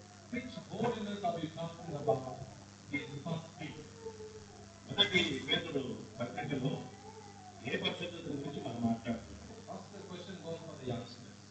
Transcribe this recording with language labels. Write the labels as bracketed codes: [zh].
[en] Which holiness are we talking about in First Peter? [te] మొదటి పేతురు పత్రికలో ఏ పరిశుద్ధత గురించి మనం మాట్లాడుతున్నాం? [en] Ask the question goes for the youngsters.